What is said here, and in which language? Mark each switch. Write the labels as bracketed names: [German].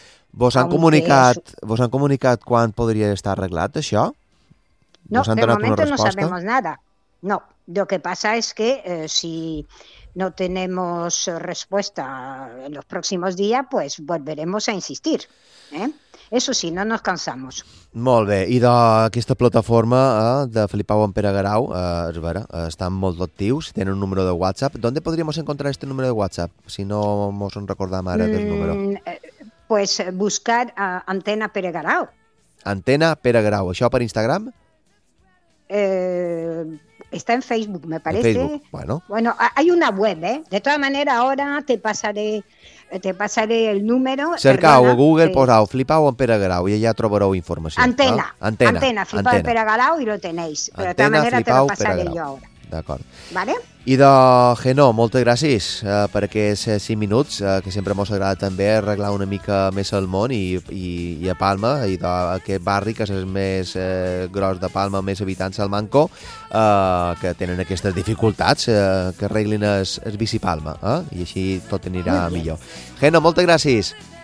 [Catalan] ¿Vos han comunicat quan podria estar arreglat això? [Spanish] No, de momento no sabemos nada. No, lo que pasa es que si no tenemos respuesta en los próximos días, pues volveremos a insistir. Eso sí, no nos cansamos. [Catalan] Molt bé, i d'aquesta plataforma de Flipau en Pere Garau, és vera, estan molt actius, tenen un número de WhatsApp. D'on podríem encontrar este número de WhatsApp, si no mos en recordam ara del número? [Spanish] Pues buscar Antena Pere Garau. [Catalan] Antena Pere Garau, això per Instagram? [Spanish] Está en Facebook, me parece. En Facebook, bueno. Bueno, hay una web, ¿eh? De todas maneras, ahora te pasaré el número. [Catalan] Cercau a Google, posau Flipau en Pere Garau i allà trobareu informació. Antena. Ah? Antena. [Spanish] Antena, Flipau en Pere Garau i lo tenéis. Però Antena, [Catalan] de tota manera, Flipau, te lo passaré jo ara. D'acord. [Spanish] Vale? [Catalan] I de Genó, moltes gràcies per aquests 5 minuts, que sempre mos agrada també arreglar una mica més el món i a Palma, i d'aquest barri que és el més gros de Palma, més habitants al Manco, que tenen aquestes dificultats, que arreglin el bici Palma, i així tot anirà millor. Genó, moltes gràcies.